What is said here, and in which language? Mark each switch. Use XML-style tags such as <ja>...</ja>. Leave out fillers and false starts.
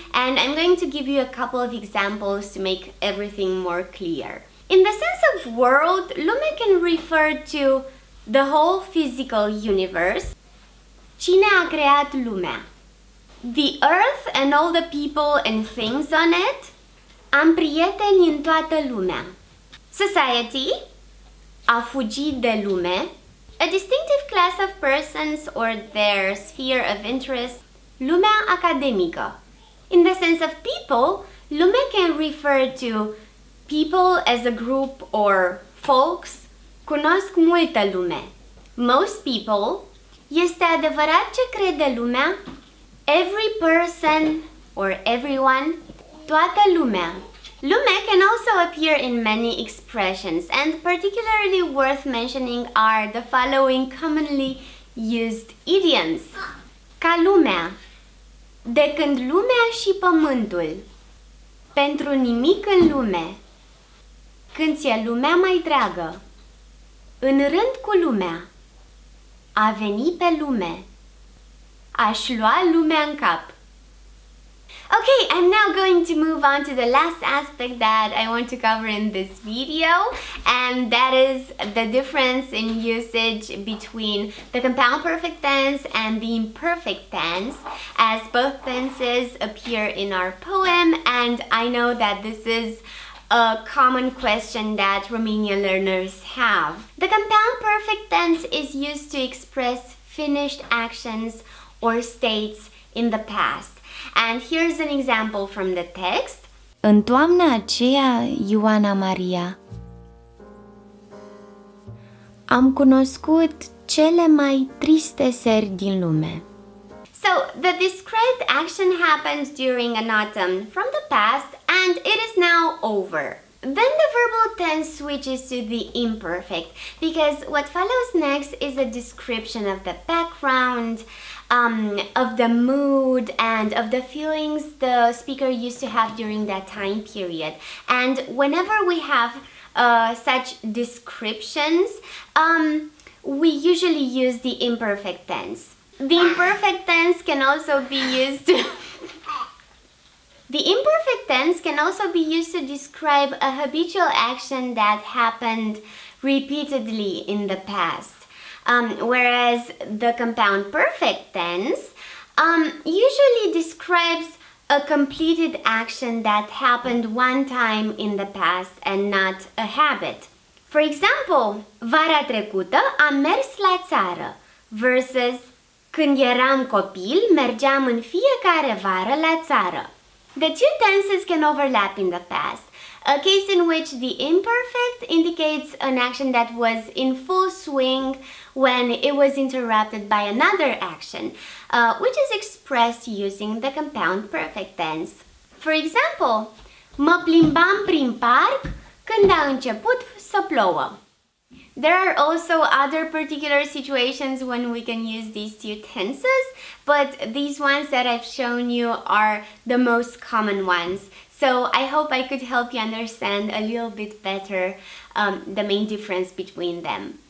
<en>And I'm going to give you a couple of examples to make everything more clear. In the sense of world, lume can refer to the whole physical universe.</en> <ro>Cine a creat lumea?</ro> <en>The earth and all the people and things on it.</en> <ro>Am prieteni în toată lumea. Society, a fugi de lume.</ro> <en>A distinctive class of persons or their sphere of interest.</en> <ro>Lumea academică.</ro> <en>In the sense of people, lume can refer to people as a group or folks.</en> <ro>Cunosc multă lume.</ro> <en>Most people.</en> <ro>Este adevărat ce crede lumea?</ro> <en>Every person or everyone.</en> <ro>Toată lumea.</ro> <en>Lume can also appear in many expressions, and particularly worth mentioning are the following commonly used idioms.</en> <ro>Ca lumea. De când lumea și pământul. Pentru nimic în lume. Când ți-e lumea mai dragă. În rând cu lumea. A veni pe lume. Aș lua lumea în cap.</ro> <en>Okay, I'm now going to move on to the last aspect that I want to cover in this video, and that is the difference in usage between the compound perfect tense and the imperfect tense, as both tenses appear in our poem, and I know that this is a common question that Romanian learners have. The compound perfect tense is used to express finished actions or states in the past. And here's an example from the text.</en> <ro>În toamna aceea, Ioana Maria, am cunoscut cele mai triste seri din lume.</ro> <en>So, the described action happens during an autumn from the past and it is now over. Then the verbal tense switches to the imperfect because what follows next is a description of the background, of the mood and of the feelings the speaker used to have during that time period. And whenever we have such descriptions, we usually use the imperfect tense. The imperfect tense can also be used to The imperfect tense can also be used to describe a habitual action that happened repeatedly in the past. Whereas the compound perfect tense usually describes a completed action that happened one time in the past and not a habit. For example,</en> <ro>vara trecută am mers la țară versus când eram copil mergeam în fiecare vară la țară.</ro> <en>The two tenses can overlap in the past, a case in which the imperfect indicates an action that was in full swing when it was interrupted by another action, which is expressed using the compound perfect tense. For example,</en> <ro>mă plimbam prin parc când a început să plouă.</ro> <en>There are also other particular situations when we can use these two tenses, but these ones that I've shown you are the most common ones. So I hope I could help you understand a little bit better the main difference between them.</en>